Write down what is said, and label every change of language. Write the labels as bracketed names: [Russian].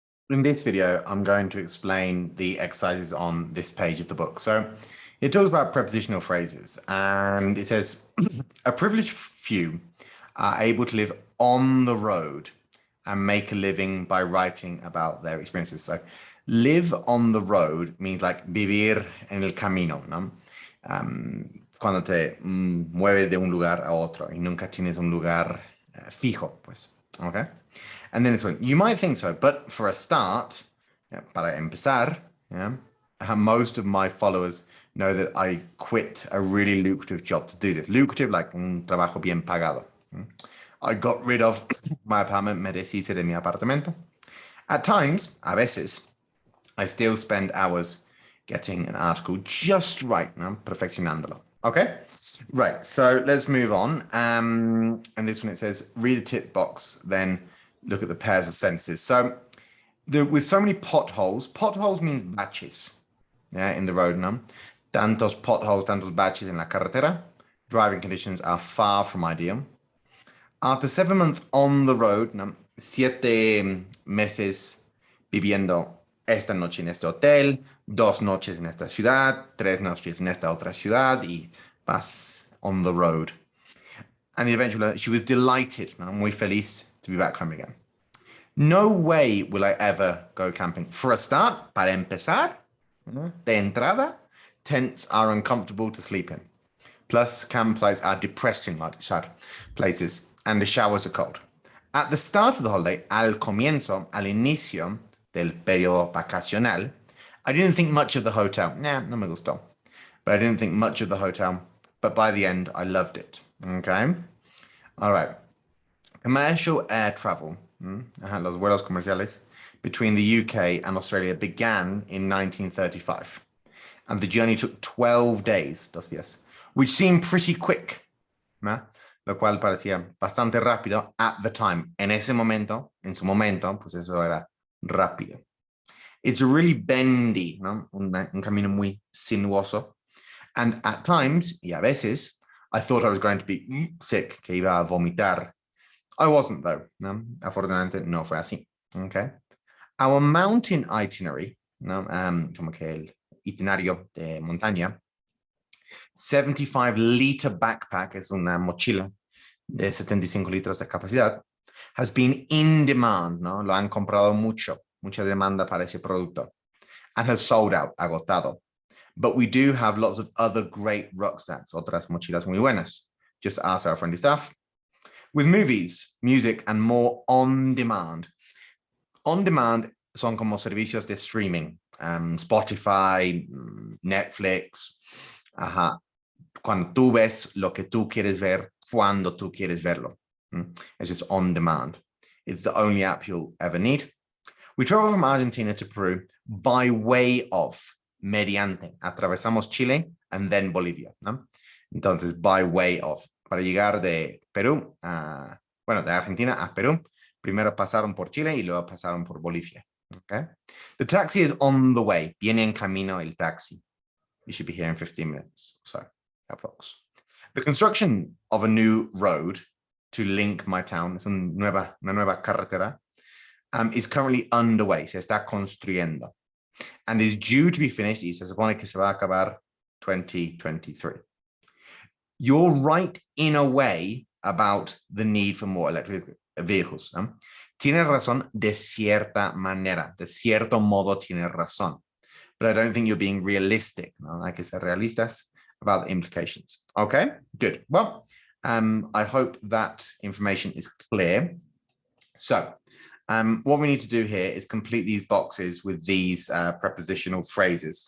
[English] In this video, I'm going to explain the exercises on this page of the book. So it talks about prepositional phrases, and it says, a privileged few are able to live on the road and make a living by writing about their experiences. So live on the road means like [Spanish] vivir en el camino, ¿no? Cuando te mueves de un lugar a otro y nunca tienes un lugar fijo, pues, okay? [English] And then this one, you might think so, but for a start, [Spanish] para empezar, [English] most of my followers know that I quit a really lucrative job to do this. [Spanish] Lucrative, like un trabajo bien pagado. [English] I got rid of my apartment, [Spanish] me deshice de mi apartamento. [English] At times, [Spanish] a veces, [English] I still spend hours getting an article just right, perfeccionándolo. Okay, right, so let's move on. And this one, it says, read a tip box, then look at the pairs of sentences. So with so many potholes means baches, in the road, no? [Spanish] Tantos potholes, tantos baches en la carretera. [English] Driving conditions are far from ideal. After 7 months on the road, no? [Spanish] 7 meses viviendo esta noche en este hotel, 2 noches en esta ciudad, 3 noches en esta otra ciudad, y vas [English] on the road. And eventually she was delighted, no? [Spanish] Muy feliz [English] to be back home again. No way will I ever go camping. For a start, [Spanish] para empezar, de entrada, [English] tents are uncomfortable to sleep in. Plus, campsites are depressing, like sad places, and the showers are cold. At the start of the holiday, [Spanish] al inicio del periodo vacacional, [English] I didn't think much of the hotel. Nah, [Spanish] no me gustó. [English] But I didn't think much of the hotel. But by the end, I loved it. Okay? All right. Commercial air travel, [Spanish] los vuelos comerciales, [English] between the UK and Australia began in 1935. And the journey took 12 days, [Spanish] 2 días, [English] which seemed pretty quick, [Spanish] lo cual parecía bastante rápido [English] at the time. [Spanish] En ese momento, en su momento, pues eso era rápido. [English] It's really bendy, [Spanish] ¿no? Un camino muy sinuoso. [English] And at times, [Spanish] y a veces, [English] I thought I was going to be sick, [Spanish] que iba a vomitar. [English] I wasn't, though. [Spanish] No, afortunadamente no fue así. Okay. [English] Our mountain itinerary, [Spanish] como que el itinerario de montaña, [English] 75-liter backpack, [Spanish] es una mochila de 75 litros de capacidad, [English] has been in demand, [Spanish] ¿no? Lo han comprado mucha demanda para ese producto, [English] and has sold out, [Spanish] agotado. [English] But we do have lots of other great rucksacks, [Spanish] otras mochilas muy buenas. [English] Just ask our friendly staff. With movies, music, and more on demand. [Spanish] On demand son como servicios de streaming, Spotify, Netflix. Ajá. Cuando tú ves lo que tú quieres ver, cuando tú quieres verlo. [English] It's just on demand. It's the only app you'll ever need. We travel from Argentina to Peru by way of, mediante. [Spanish] Atravesamos Chile [English] and then Bolivia, [Spanish] ¿no? Entonces, [English] by way of. [Spanish] Para llegar de Perú de Argentina a Perú, primero pasaron por Chile y luego pasaron por Bolivia. [English] Okay? The taxi is on the way. [Spanish] Viene en camino el taxi. [English] You should be here in 15 minutes. So, approx. The construction of a new road to link my town, [Spanish] es una nueva carretera, [English] is currently underway. [Spanish] Se está construyendo. [English] And is due to be finished, [Spanish] y se supone que se va a acabar 2023. [English] You're right in a way about the need for more electric vehicles. [Spanish] Tienes razón de cierta manera, de cierto modo tienes razón. [English] But I don't think you're being realistic. ¿No? [Spanish] Hay que ser realistas [English] about the implications. Okay, good. Well, I hope that information is clear. So what we need to do here is complete these boxes with these prepositional phrases.